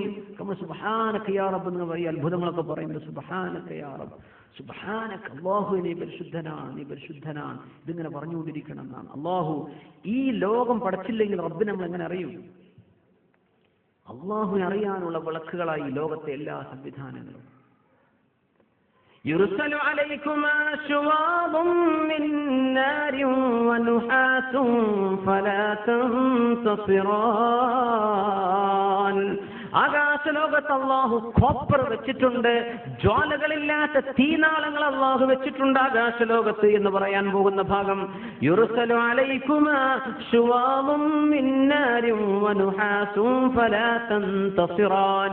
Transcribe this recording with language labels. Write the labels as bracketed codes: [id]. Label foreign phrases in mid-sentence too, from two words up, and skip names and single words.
[ar] سبحانك يا رب [ml] എന്ന് പറയും, അത്ഭുതങ്ങളൊക്കെ പറയുന്നത് [ar] سبحانك يا رب, [ml] സുബ്ഹാനക, അല്ലാഹു നീ പരിശുദ്ധനാണ്, നീ പരിശുദ്ധനാണ്. ഇതിങ്ങനെ പറഞ്ഞുകൊണ്ടിരിക്കണം എന്നാണ്. അല്ലാഹു ഈ ലോകം പടച്ചില്ലെങ്കിൽ റബ്ബിനെ നമ്മൾ എങ്ങനെ അറിയും? അല്ലാഹുവിനെ അറിയാനുള്ള വിളക്കുകളായി ലോകത്തെ എല്ലാ സംവിധാനങ്ങളും. [ar] يرسل عليكما شواظ من نار ونحاس فلا تنتصران. [ml] ആകാശലോകത്ത് അല്ലാഹു കോപ്പർ വെച്ചിട്ടുണ്ട്, ജ്വാലകളില്ലാത്ത തീനാളങ്ങൾ അല്ലാഹു വെച്ചിട്ടുണ്ട് ആകാശലോകത്ത് എന്ന് പറയാൻ പോകുന്ന ഭാഗം. [ar] يرسل عليكما شواظ من نار ونحاس فلا تنتصران.